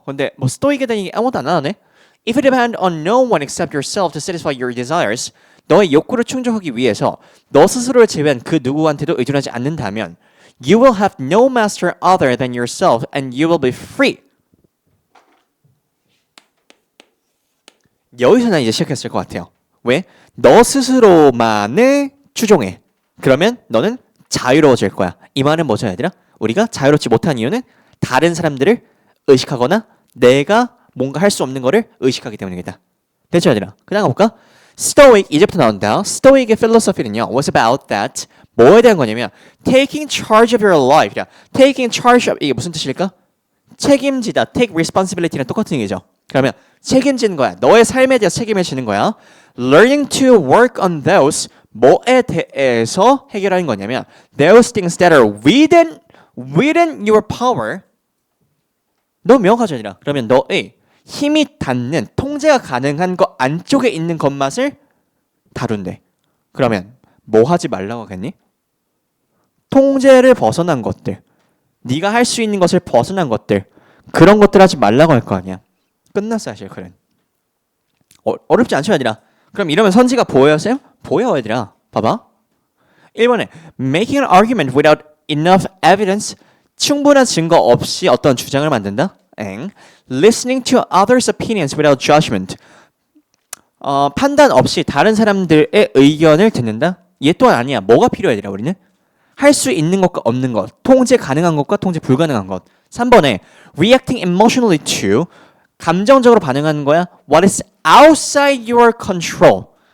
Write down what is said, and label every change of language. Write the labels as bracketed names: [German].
[Korean] 근데 뭐 스토익에 대한 얘기 아무것도 안 하네. [English] If you depend on no one except yourself to satisfy your desires, [Korean] 너의 욕구를 충족하기 위해서 너 스스로를 제외한 그 누구한테도 의존하지 않는다면, [English] you will have no master other than yourself, and you will be free. [Korean] 여기서는 이제 시작했을 것 같아요. 왜? 너 스스로만을 추종해. 그러면 너는 자유로워질 거야. 이 말은 뭐죠, 얘들아? 우리가 자유롭지 못한 이유는 다른 사람들을 의식하거나 내가 뭔가 할 수 없는 거를 의식하기 때문이겠다. 됐죠, 얘들아? 그 다음 가볼까? Stoic, 이제부터 나온다. [English] Stoic의 philosophy는요, was about that. [Korean] 뭐에 대한 거냐면 [English] taking charge of your life. [Korean] taking charge of, 이게 무슨 뜻일까? 책임지다, [English] take responsibility [Korean] 랑 똑같은 얘기죠. 그러면 책임지는 거야. 너의 삶에 대해서 책임을 지는 거야. [English] Learning to work on those, [Korean] 뭐에 대해서 해결하는 거냐면 [English] those things that are within your power. [Korean] 너 명확하죠, 아니라. 그러면 너의 힘이 닿는 통제가 가능한 거 안쪽에 있는 것만을 다룬대. 그러면 뭐 하지 말라고 하겠니? 통제를 벗어난 것들, 네가 할 수 있는 것을 벗어난 것들, 그런 것들 하지 말라고 할 거 아니야. 끝났어, 사실 그는. 어렵지 않죠, 얘들아? 그럼 이러면 선지가 보여요, 쌤? 보여, 얘들아. 봐봐. 1번에 [English] making an argument without enough evidence. [Korean] 충분한 증거 없이 어떤 주장을 만든다. [English] Listening to others' opinions without judgment. [Korean] 판단 없이 다른 사람들의 의견을 듣는다. 얘 또한 아니야. 뭐가 필요해, 얘들아, 우리는? 할 수 있는 것과 없는 것, 통제 가능한 것과 통제 불가능한 것. 3번에 [English] reacting emotionally to, [Korean] 감정적으로 반응하는 거야. [English] What is outside your control.